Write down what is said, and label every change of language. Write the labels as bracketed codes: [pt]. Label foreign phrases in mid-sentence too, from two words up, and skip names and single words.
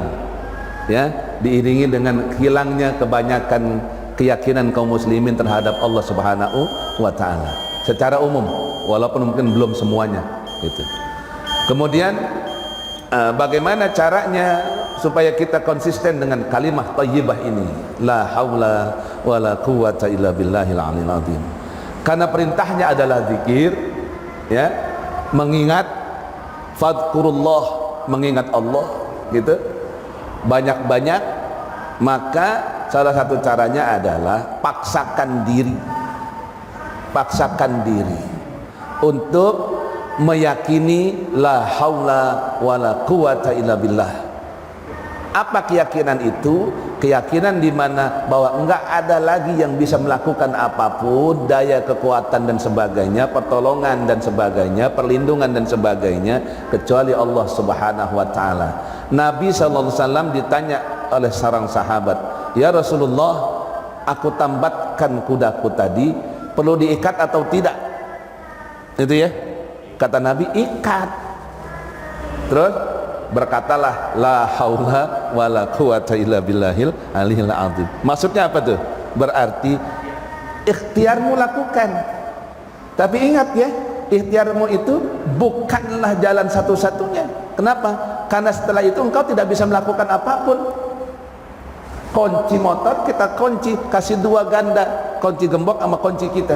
[id] Ya, diiringi dengan hilangnya kebanyakan keyakinan kaum muslimin terhadap Allah [ar] سبحانه وتعالى [id] secara umum, walaupun mungkin belum semuanya gitu. Kemudian bagaimana caranya supaya kita konsisten dengan kalimah thayyibah ini, [ar] لا حول ولا قوة إلا بالله العلي العظيم. [id] Karena perintahnya adalah zikir ya, mengingat, fadhkurullah, mengingat Allah gitu banyak-banyak. Maka salah satu caranya adalah paksakan diri untuk meyakini [ar] لا حول ولا قوة إلا بالله. [id] Apa keyakinan itu? Keyakinan di mana bahwa enggak ada lagi yang bisa melakukan apapun, daya kekuatan dan sebagainya, pertolongan dan sebagainya, perlindungan dan sebagainya kecuali Allah [ar] سبحانه وتعالى. [id] Nabi [ar] صلى الله عليه وسلم [id] ditanya oleh seorang sahabat, [ar] "يا رسول الله, [id] aku tambatkan kudaku tadi, perlu diikat atau tidak?" Itu ya. Kata Nabi, ikat. Terus berkatalah [ar] لا حول ولا قوة إلا بالله العلي العظيم. [id] Maksudnya apa tuh? Berarti ikhtiarmu lakukan. Tapi ingat ya, ikhtiarmu itu bukanlah jalan satu-satunya. Kenapa? Karena setelah itu engkau tidak bisa melakukan apapun. Kunci motor kita kunci, kasih 2 ganda, kunci gembok sama kunci kita.